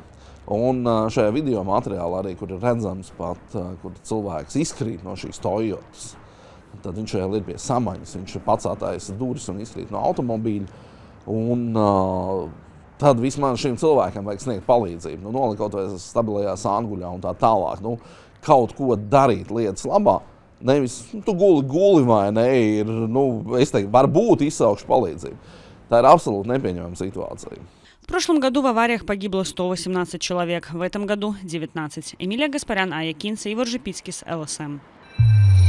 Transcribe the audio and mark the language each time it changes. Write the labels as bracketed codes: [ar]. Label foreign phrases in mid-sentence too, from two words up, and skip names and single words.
[lv] Un šajā video materiālā arī, kur ir redzams pat, kur cilvēks izkrīt no šīs Toyotas, tad viņš vēl ir pie samaņas, viņš ir pats attaisa durvis un izkrīt no automobīļa, un tad vismaz šim cilvēkam vajag sniegt palīdzību. Nolikot vai stabilajā sānguļā un tā tālāk. Kaut ko darīt lietas labā. Nevis, tu guli vai ne, ir, es teiktu, varbūt izsaukšu palīdzību. Tā ir [ru] абсолютно неприемлемая ситуация. В прошлом году в авариях погибло 118 человек, в этом году 19. Эмилия Гаспарян, Ая Кинца, Ивар Жипицкис, ЛСМ.